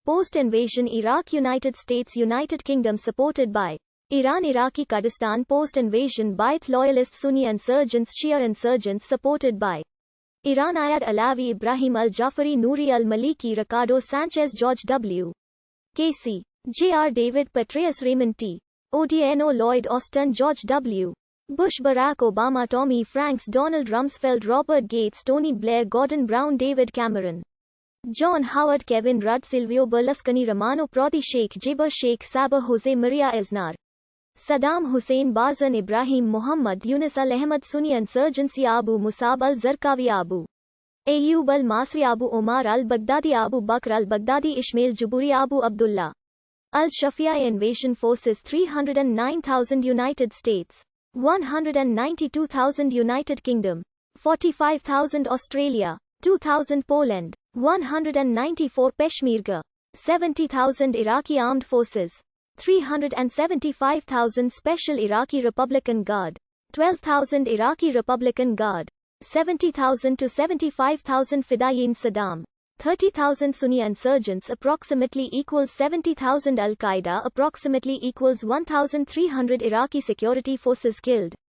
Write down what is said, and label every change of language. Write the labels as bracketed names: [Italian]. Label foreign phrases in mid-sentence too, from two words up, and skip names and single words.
[English] Post-invasion Iraq, United States, United Kingdom supported by Iran, Iraqi Kurdistan, post-invasion Ba'ath loyalists, Sunni insurgents, Shia insurgents supported by Iran, Ayad Alawi, Ibrahim al-Jafari, Nouri al-Maliki, Ricardo Sanchez, George W. Casey, J.R. David Petraeus, Raymond T. Odierno, Lloyd Austin, George W. Bush, Barack Obama, Tommy Franks, Donald Rumsfeld, Robert Gates, Tony Blair, Gordon Brown, David Cameron, John Howard, Kevin Rudd, Silvio Berlusconi, Romano Prodi, Sheikh Jaber, Sheikh Sabah, Jose Maria Aznar, Saddam Hussein, Barzan, Ibrahim Muhammad, Yunus al-Ahmad, Sunni insurgency, Abu Musab al-Zarqawi, Abu Ayyub al-Masri, Abu Omar al-Baghdadi, Abu Bakr al-Baghdadi, Ismail Jaburi, Abu Abdullah al-Shafia, invasion forces 309,000 United States, 192,000 United Kingdom, 45,000 Australia, 2,000 Poland, 194 Peshmerga, 70,000 Iraqi armed forces, 375,000 Special Iraqi Republican Guard, 12,000 Iraqi Republican Guard, 70,000 to 75,000 Fidayeen Saddam, 30,000 Sunni insurgents approximately equals 70,000 Al-Qaeda approximately equals 1,300 Iraqi security forces killed,